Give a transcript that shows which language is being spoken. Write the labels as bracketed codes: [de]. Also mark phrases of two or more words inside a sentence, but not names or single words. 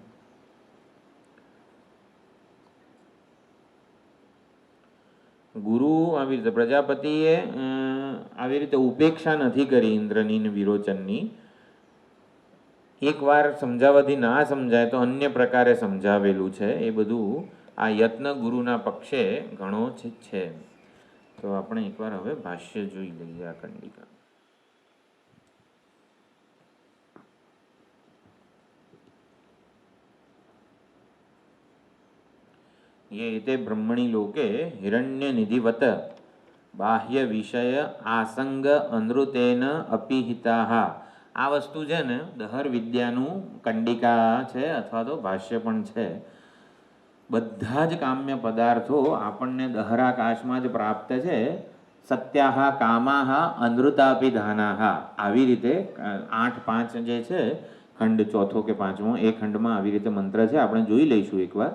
[gu] ગુરુ આવી રીતે પ્રજાપતિએ આવી રીતે ઉપેક્ષા નથી કરી ઇન્દ્રની ને વિરોચનની. એકવાર સમજાવવાથી ના સમજાય તો અન્ય પ્રકારે સમજાવેલું છે. એ બધું આ યત્ન ગુરુના પક્ષે ઘણો છે. તો આપણે એકવાર હવે ભાષ્ય જોઈ લઈએ આ કંડિકા. [sa] ये ते ब्रह्मणि लोके हिरण्य निधिवत बाह्य विषय आसंग अनृतेन अपिहिताः. [gu] આ વસ્તુ છે ને દહર વિદ્યાનું કંડિકા છે અથવા તો ભાષ્ય પણ છે. બધા જ કામ્ય પદાર્થો આપણને દહરાકાશમાં જ પ્રાપ્ત છે. [sa] સત્યાહ કામાહ અનૃતાપિધાનાહ. [gu] આવી રીતે 8-5 જે છે ખંડ, ચોથો કે પાંચમો, એ ખંડમાં આવી રીતે મંત્ર છે, આપણે જોઈ લઈશું એકવાર.